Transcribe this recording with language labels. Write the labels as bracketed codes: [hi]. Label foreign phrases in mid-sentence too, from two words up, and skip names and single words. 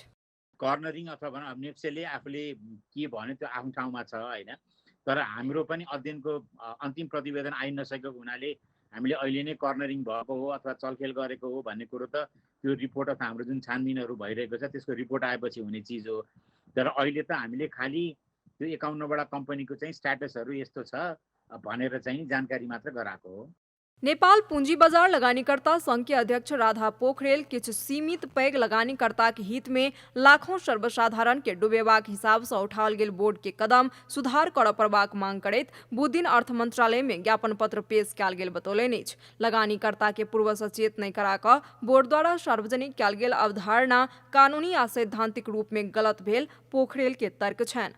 [ne] कर्नरिङ अथवा नेप्सेले आफूले के भन्यो त्यो आफ्नो ठाउँमा छ हैन, तर हाम्रो पनि अध्ययनको अन्तिम प्रतिवेदन आइ नसकेको हुनाले हामीले अहिले नै कर्नरिङ भएको हो अथवा चलखेल गरेको हो भन्ने कुरो त त्यो रिपोर्ट अथवा हाम्रो जुन छानबिनहरू भइरहेको छ त्यसको रिपोर्ट आएपछि हुने चिज हो। तर अहिले त हामीले खालि त्यो 51वटा कम्पनीको चाहिँ स्ट्याटसहरू यस्तो छ भनेर चाहिँ जानकारी मात्र गराएको हो। [mai] नेपाल पूंजी बाजार लगानीकर्ता संघ के अध्यक्ष राधा पोखरेल किछ सीमित पैघ लगानीकर्ता के हित में लाखों सर्वसाधारण के डुबेबाक हिसाब से उठाओल गेल बोर्ड के कदम सुधार करऽ पड़बाक मांग करैत बुध दिन अर्थ मंत्रालय में ज्ञापन पत्र पेश कयल गेल बतौलनि अछि। लगानीकर्ता के पूर्व सचेत नहीं करा कऽ बोर्ड द्वारा सार्वजनिक कयल गेल अवधारणा कानूनी आ सैद्धांतिक रूप में गलत भेल पोखरेल के तर्क छनि।